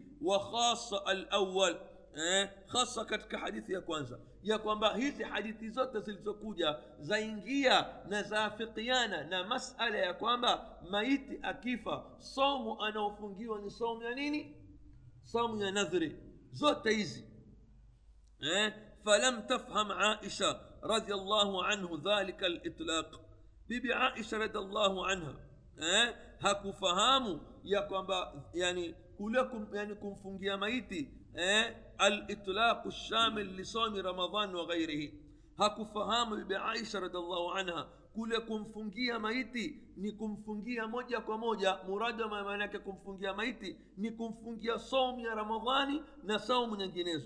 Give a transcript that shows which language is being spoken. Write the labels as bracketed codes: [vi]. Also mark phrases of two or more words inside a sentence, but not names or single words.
[ar] وخاصة الأول, [sw] khassa katika hadithi ya kwanza, ya kwamba hizi hadithi zote zilizokuja zaingia na zaafikiana na masala ya kwamba maiti akifa saumu anaofungiwa ni saumu ya nini? Saumu ya nadhri. zote hizi. [ar] فلم تفهم عائشة رضي الله عنه ذلك الإطلاق. [sw] bibi Aisha [ar] رضي الله عنها [sw] hakufahamu ya kwamba yani kule yani kumfungia maiti [ar] الإطلاق الشامل لصوم رمضان وغيره. [sw] hakufahamu bibi Aisha [ar] رضي الله عنها [sw] kule kumfungia maiti ni kumfungia moja kwa moja, murada maana yake kumfungia maiti ni kumfungia saumu ya Ramadhani na saumu nyinginezo.